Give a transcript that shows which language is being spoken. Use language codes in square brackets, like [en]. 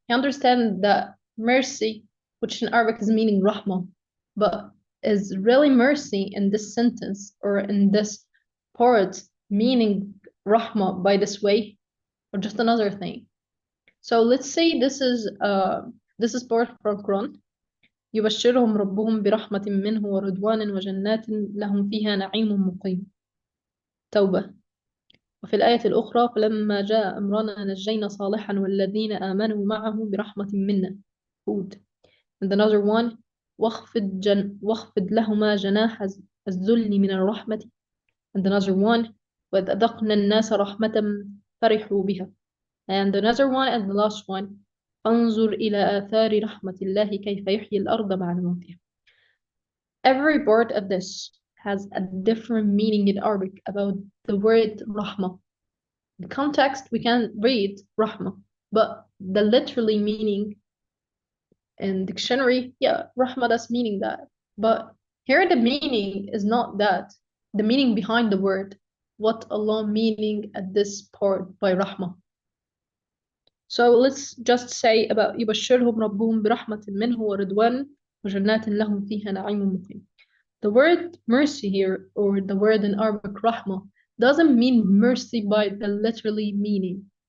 [en] You understand that mercy, which in Arabic is meaning rahmah, but is really mercy in this sentence or in this part meaning rahmah by this way, or just another thing. So let's say this is part from Quran. [ar] يبشرهم ربهم برحمة منه ورضوان وجنات لهم فيها نعيم مقيم. توبة. وفي الآية الأخرى فلما جاء أمرنا نجينا صالحا والذين آمنوا معه برحمة منا. هود. [en] And another one [ar] واخفض لهما جناح الذل من الرحمة. [en] And another one [ar] وإذ أذقنا الناس رحمة فرحوا بها. [en] And another one and the last one [ar] انظر إلى آثار رحمة الله كيف يحيي الأرض بعد موتها. [en] Every word of this has a different meaning in Arabic about the word rahmah. The context we can read rahmah, but the literally meaning in dictionary, yeah, rahmah, that's meaning that. But here the meaning is not that. The meaning behind the word, what Allah meaning at this part by rahmah. So let's just say about [ar] يبشرهم ربهم برحمة منه ورضوان وجنات لهم فيها نعيم مقيم. [en] The word mercy here, or the word in Arabic rahmah, doesn't mean mercy by the literally meaning.